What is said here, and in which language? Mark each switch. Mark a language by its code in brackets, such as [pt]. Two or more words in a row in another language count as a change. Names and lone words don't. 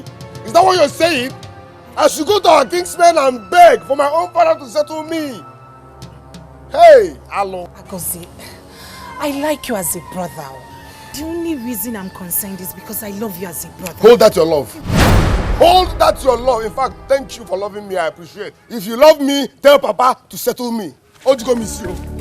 [en] Is that what you're saying? I should go to our kingsmen and beg for my own father to settle me. Hey, hello. Agozi, I like you as a brother. The only reason I'm concerned is because I love you as a brother. Hold that your love. Hold that your love. In fact, thank you for loving me. I appreciate. If you love me, tell Papa to settle me. Ojugo miss you.